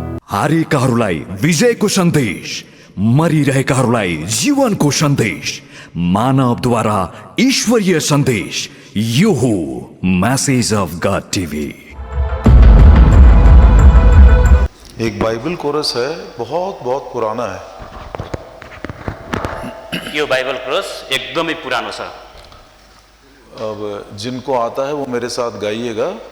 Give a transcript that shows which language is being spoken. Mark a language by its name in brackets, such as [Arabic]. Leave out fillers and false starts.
[Nepali] हारेकाहरूलाई विजयको सन्देश, मरिरहेकाहरूलाई जीवनको सन्देश, मानवद्वारा ईश्वरीय सन्देश, यो हो मैसेज ऑफ गॉड टीवी। [Hindi] एक बाइबल कोरस है, बहुत बहुत पुराना है। [Nepali] यो बाइबल कोरस एकदमै पुरानो छ। [Hindi] अब जिनको आता है वो मेरे साथ गाइएगा,